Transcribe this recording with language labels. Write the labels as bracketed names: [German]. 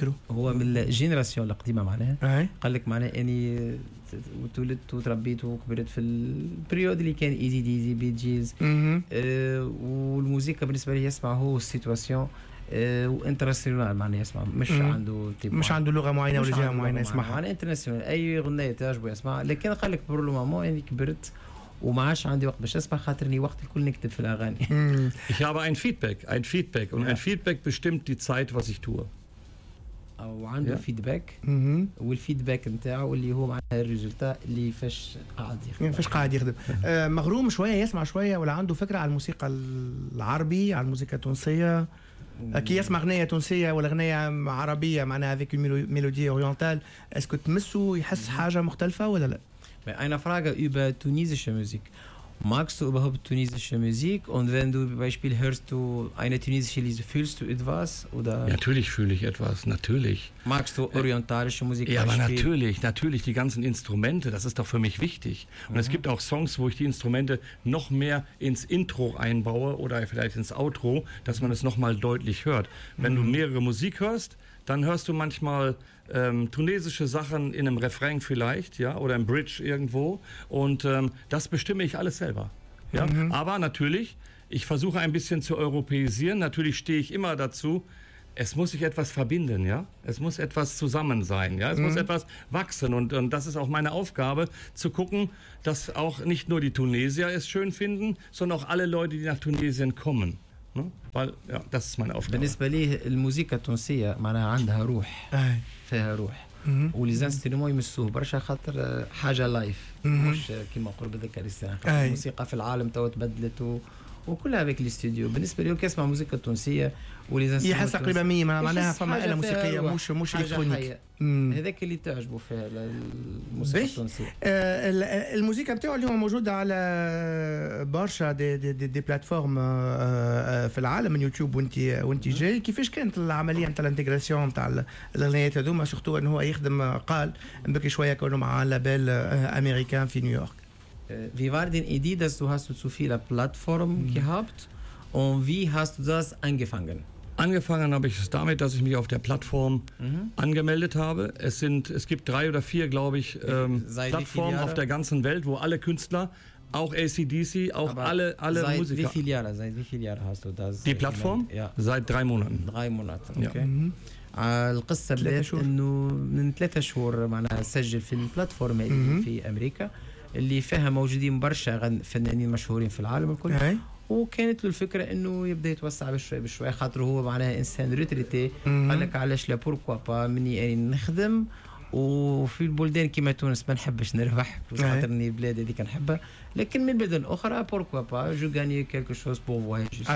[Arabic] هو من الجينيراسيون القديمه معناها قال لك معناها اني تولدت وتربيت وكبرت في البريود اللي كان ايزي ديزي بي جيز والموسيقى بالنسبه لي يسمع هو السيتواسيون وانترناسيونال معناها يسمع مش عنده لغه معينه ولا جهه معينه يسمعها معناها انترناسيونال اي غنيه تعجبه يسمع لكن قال لك برو مامون اني كبرت ومعاش عندي وقت باش اسمع خاطرني وقت الكل نكتب في الاغاني. [German] Ich habe ein Feedback und ein Feedback bestimmt die Zeit, was ich tue. [Arabic] او عنده فيدباك والفيدباك نتاعو اللي هو معناها الريزلتا اللي فاش قاعد يخدم. فاش قاعد يخدم. مغروم شويه يسمع شويه ولا عنده فكره على الموسيقى العربي على الموسيقى التونسيه. كي يسمع اغنيه تونسيه ولا اغنيه عربيه معناها افيك ميلودي اورينتال اسكو تمسو يحس حاجه مختلفه ولا لا؟ [German] Eine Frage über tunesische Musik. Magst du überhaupt tunesische Musik? Und wenn du zum Beispiel hörst du eine tunesische Lied, fühlst du etwas? Oder? Natürlich fühle ich etwas, natürlich. Magst du orientalische Musik? Ja, aber natürlich, die ganzen Instrumente, das ist doch für mich wichtig. Und es gibt auch Songs, wo ich die Instrumente noch mehr ins Intro einbaue oder vielleicht ins Outro, dass man es nochmal deutlich hört. Wenn du mehrere Musik hörst, dann hörst du manchmal tunesische Sachen in einem Refrain vielleicht, ja, oder im Bridge irgendwo. Und das bestimme ich alles selber. Ja? Aber natürlich, ich versuche ein bisschen zu europäisieren. Natürlich stehe ich immer dazu, es muss sich etwas verbinden, ja. Es muss etwas zusammen sein, ja. Es muss etwas wachsen. Und das ist auch meine Aufgabe, zu gucken, dass auch nicht nur die Tunesier es schön finden, sondern auch alle Leute, die nach Tunesien kommen. Weil, ja, das ist meine Aufgabe. [Arabic] بالنسبة لي الموسيقى التونسية معناها عندها روح فيها روح وليزانسترومون يمسوه برشا خاطر حاجة لايف مش كيما نقول بالذكاء الاصطناعي الموسيقى في العالم توا تبدلت وكلها هذاك الاستوديو بالنسبة لي كيسمع موسيقى تونسية وليزانسترومون يحس تقريبا مية معناها فما آلة موسيقية مش إلكترونيك هذاك اللي تعجبه فيها الموسيقى التونسية الموسيقى بتاعو اليوم موجودة على برشا دي بلاتفورم في العالم من يوتيوب وانت جاي كيفاش كانت العملية نتاع الانتيغراسيون نتاع الأغنيات هذوما سيرتو أنه هو يخدم قال بكي شوية كانوا مع لابيل أمريكان في نيويورك [German] Wie war denn die Idee, dass du zu viele Plattformen gehabt und wie hast du das angefangen? Angefangen habe ich es damit, dass ich mich auf der Plattform angemeldet habe. Es gibt drei oder vier, glaube ich, Plattformen auf der ganzen Welt, wo alle Künstler, auch AC/DC, auch alle seit Musiker. Seit wie vielen Jahren hast du das? Die Plattform? Ja. Seit 3 Monaten. 3 Monate, okay. Ja. [Arabic] القصة بدأت إنه من 3 شهور معناها سجل في البلاتفورم اللي في أمريكا اللي فيها موجودين برشا فنانين مشهورين في العالم الكل وكانت له الفكرة إنه يبدأ يتوسع بشوي بشوي خاطر هو معناها إنسان ريتريتي قال لك علاش لا بوركوا با مني أني نخدم وفي البلدان كيما تونس ما نحبش نربح خاطر إني بلادي هذيك نحبها لكن من بلدان أخرى بوركوا با جو غاني كيلكو شوز بون فواياج